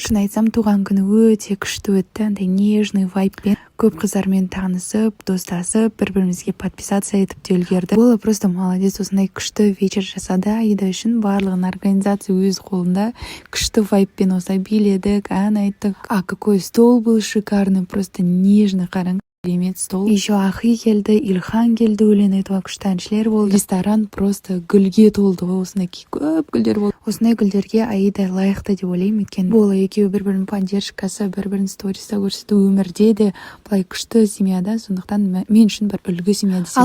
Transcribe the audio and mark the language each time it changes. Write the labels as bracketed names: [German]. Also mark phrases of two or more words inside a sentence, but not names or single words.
[Kazakh] Шын айтсам, туған күні өте күшті өтті, андай нежный вайбпен. Көп қыздармен танысып, достасып, бір-бірімізге подписация етіп те үлгерді. Ол [Russian] просто молодец, [Kazakh] осындай күшті вечер жасады. Аида үшін барлығын организация өз қолында. Күшті вайбпен осылай биледік, ән айттық. [Russian] Какой стол был шикарный, просто нежный, [Kazakh] қараң. Керемет стол. Еще Ахи келді, Ильхан келді, өлең айтуға күшті әншілер болды. Ресторан просто гүлге толды, осындай көп гүлдер болды. Осындай гүлдерге Аида лайықты деп ойлаймын, өйткені бұл екеуі бір-бірінің поддержкасы, бір-бірінің сториста көрсету, өмірде де былай күшті семьяда, сондықтан мен үшін бір үлгі семья десем.